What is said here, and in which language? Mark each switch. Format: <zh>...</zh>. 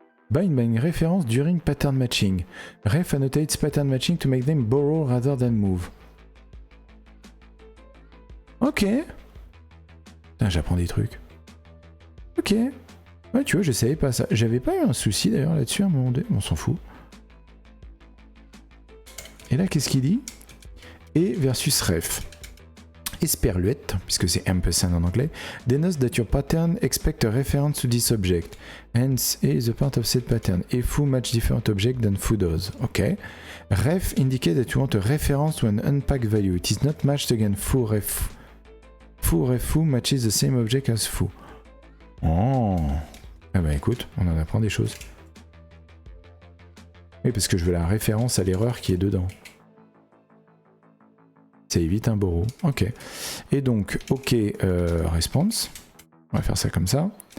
<en>Bind by reference during pattern matching. Ref annotates pattern matching to make them borrow rather than move. Ok.</en> <fr>Putain, j'apprends des trucs. Ok. Ouais, tu vois, je savais pas ça. J'avais pas eu un souci d'ailleurs là-dessus à un moment donné. On s'en fout. Et là, qu'est-ce qu'il dit? Et versus ref. Esperluette, puisque c'est ampersand en anglais,</fr> <en>denotes that your pattern expect a reference to this object. Hence, A is a part of said pattern. If foo match different object than foo does. Ok. Ref indicate that you want a reference to an unpacked value. It is not matched against foo ref. Foo ref foo matches the same object as foo. Oh.</en> <fr>Ah bah écoute, on en apprend des choses. Oui, parce que je veux la référence à l'erreur qui est dedans. Ça évite un borrow. Ok. Et donc, ok, response. On va faire ça comme ça.</fr>